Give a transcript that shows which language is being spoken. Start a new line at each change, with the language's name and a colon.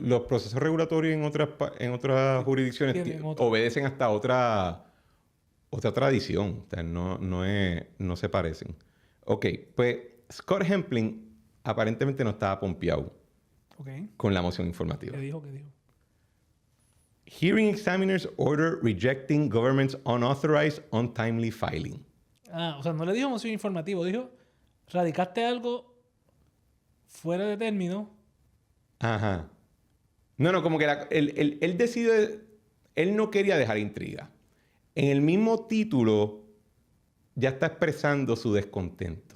Spanish: los procesos regulatorios en otras jurisdicciones Tienen otra. obedecen hasta otra tradición. O sea, no se parecen. Ok, pues Scott Hempling aparentemente no estaba pompeado Ok. con la moción informativa. ¿Qué dijo? ¿Qué dijo?
English: Hearing examiners order rejecting government's unauthorized untimely filing.
Spanish: O sea, no le dijo moción informativo, dijo, radicaste algo fuera de término. Ajá. No, como que él decide, él no quería dejar intriga. En el mismo título ya está expresando su descontento.